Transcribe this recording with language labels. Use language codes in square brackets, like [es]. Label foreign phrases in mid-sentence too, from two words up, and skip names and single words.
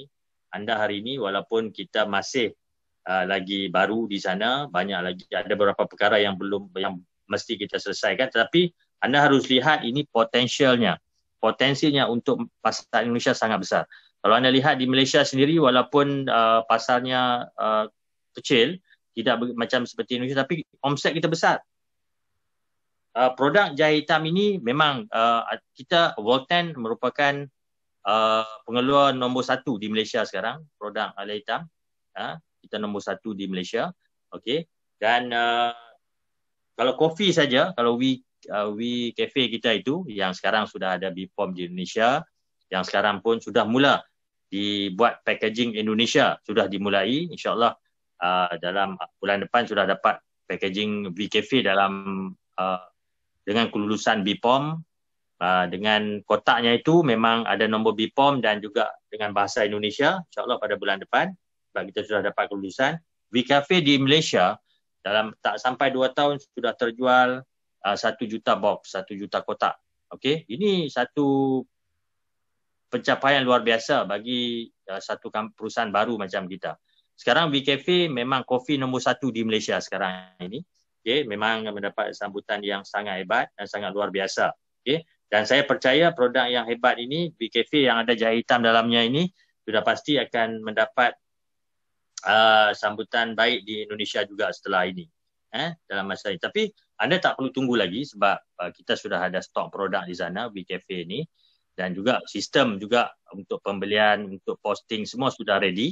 [ms] Anda hari ini walaupun kita masih lagi baru di sana, banyak lagi ada beberapa perkara yang mesti kita selesaikan, tetapi anda harus lihat ini potensinya untuk pasar Indonesia sangat besar. Kalau anda lihat di Malaysia sendiri, walaupun pasarnya kecil, tidak macam seperti Indonesia, tapi omset kita besar. Produk jahe hitam ini memang kita Volten merupakan pengeluar nombor 1 di Malaysia sekarang, produk jahe hitam. Kita nombor 1 di Malaysia. Okey. Dan kalau kopi saja, kalau We Cafe kita itu yang sekarang sudah ada BPOM di Indonesia, yang sekarang pun sudah mula dibuat packaging Indonesia, sudah dimulai. InsyaAllah dalam bulan depan sudah dapat packaging We Cafe dengan kelulusan BPOM. Dengan kotaknya itu memang ada nombor BPOM dan juga dengan bahasa Indonesia. InsyaAllah pada bulan depan, sebab kita sudah dapat kelulusan. We Cafe di Malaysia dalam tak sampai 2 tahun sudah terjual 1 juta box, 1 juta kotak. Okey, ini satu pencapaian luar biasa bagi satu perusahaan baru macam kita. Sekarang We Cafe memang kopi nombor 1 di Malaysia sekarang ini. Okey, memang mendapat sambutan yang sangat hebat dan sangat luar biasa. Okey, dan saya percaya produk yang hebat ini, We Cafe yang ada jahe hitam dalamnya ini, sudah pasti akan mendapat sambutan baik di Indonesia juga setelah ini. Dalam masa ini. Tapi anda tak perlu tunggu lagi sebab kita sudah ada stok produk di sana, We Cafe ini, dan juga sistem juga untuk pembelian, untuk posting semua sudah ready.